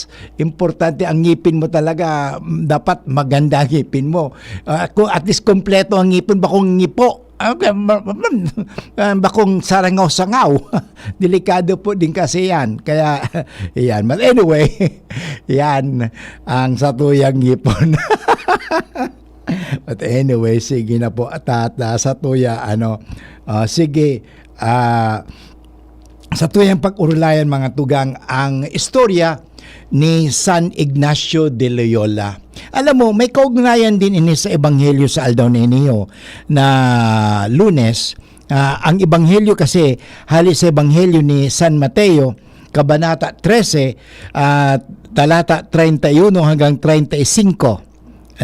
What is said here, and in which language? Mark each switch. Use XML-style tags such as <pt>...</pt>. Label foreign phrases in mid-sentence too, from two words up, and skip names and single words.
<tl>Importante ang ngipin mo talaga, dapat maganda ang ngipin mo.</tl> <bik>Kung at least kompleto ang ngipin, bakong ngipo, bakong sarangaw-sangaw, delikado po din kasi yan.</bik> <tl>Kaya yan.</tl> <en>But anyway,</en> <bik>yan ang satuyang ngipon.</bik> <en>But anyway,</en> <bik>sige na po at sa tuya sige, sa tuyang pag-urulayan mga tugang, ang istorya ni San Ignacio de Loyola. Alam mo, may kaugnayan din ini sa Ebanghelyo sa Aldaw Ninyo na Lunes. Ang Ebanghelyo kasi, halis sa Ebanghelyo ni San Mateo, Kabanata 13, talata 31 hanggang 35.</bik>